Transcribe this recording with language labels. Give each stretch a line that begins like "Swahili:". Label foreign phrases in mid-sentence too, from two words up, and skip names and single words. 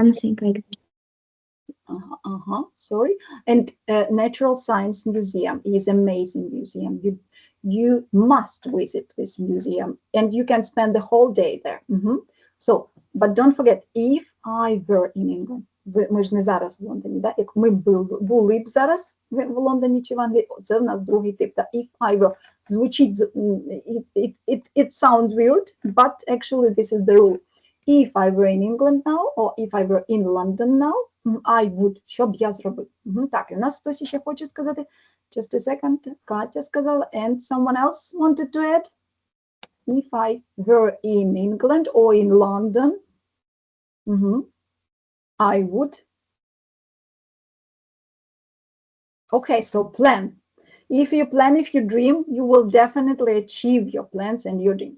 English: something like that. Sorry. And Natural Science Museum is amazing museum. You must visit this museum, and you can spend the whole day there. So, but don't forget, if I were in England,
Ukrainian: ми ж не зараз в Лондоні, да? Як ми були б зараз в Лондоні чи в Англії, це в нас другий тип. Да?
English: If I were, звучить, it sounds weird, but actually this is the rule. If I were in England now, or if I were in London now, I would,
Ukrainian: що б я зробив? Так, і у нас хтось ще хоче сказати.
English: Just a second.
Ukrainian: Катя сказала,
English: and someone else wanted to add? If I were in England or in London, I would. Okay, so plan. If you plan, if you dream, you will definitely achieve your plans and your dreams.